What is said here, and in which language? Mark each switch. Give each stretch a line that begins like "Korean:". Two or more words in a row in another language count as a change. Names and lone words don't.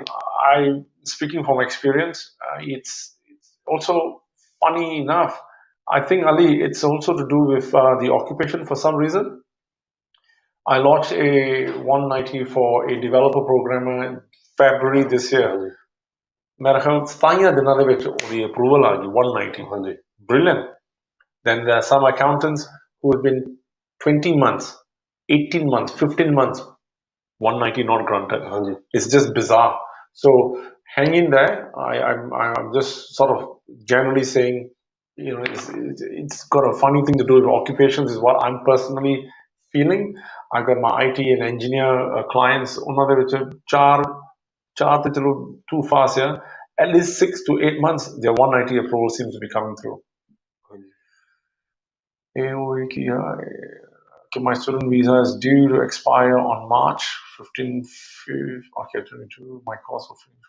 English: I'm speaking from experience. It's also funny enough. I think Ali, it's also to do with the occupation for some reason. I launched a 190 for a developer programmer in February this year.
Hindi: मेरा ख्याल 27 दिनों
Punjabi: ਦੇ ਵਿੱਚ ਉਹਦੀ approval ਆ ਗਈ 190.
English: Brilliant. Then there are some accountants who have been 20 months, 18 months, 15 months, 190 not granted. It's just bizarre. So hang in there. I'm just sort of generally saying, you know, it's got a funny thing to do with occupations, is what I'm personally feeling. I got my IT and engineer clients.
Punjabi: ਉਹਨਾਂ ਦੇ ਵਿੱਚ ਚਾਰ ਤੇ ਚਲੋ
English: too fast, yeah. At least 6 to 8 months, their 190 approval seems to be coming through. My student visa is due to expire on March 15th. Okay, 22. My course will finish.